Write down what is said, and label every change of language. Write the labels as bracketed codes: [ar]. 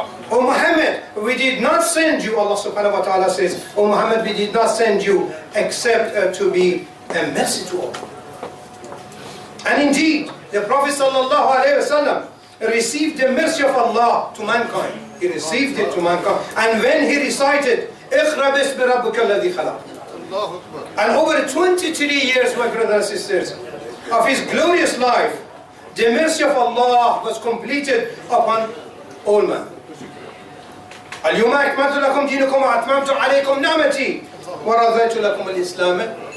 [en] O Muhammad, we did not send you, Allah subhanahu wa ta'ala says, O Muhammad, we did not send you except to be a mercy to all. And indeed, the Prophet sallallahu alayhi wa sallam received the mercy of Allah to mankind. He received it to mankind. And when he recited, [ar] اقرأ باسم ربك الذي خلق. [en] And over 23 years, my brothers and sisters, of his glorious life, the mercy of Allah was completed upon all men. [ar] اليوم أكملت لكم دينكم وأتممت عليكم نعمتي ورضيت لكم الإسلام.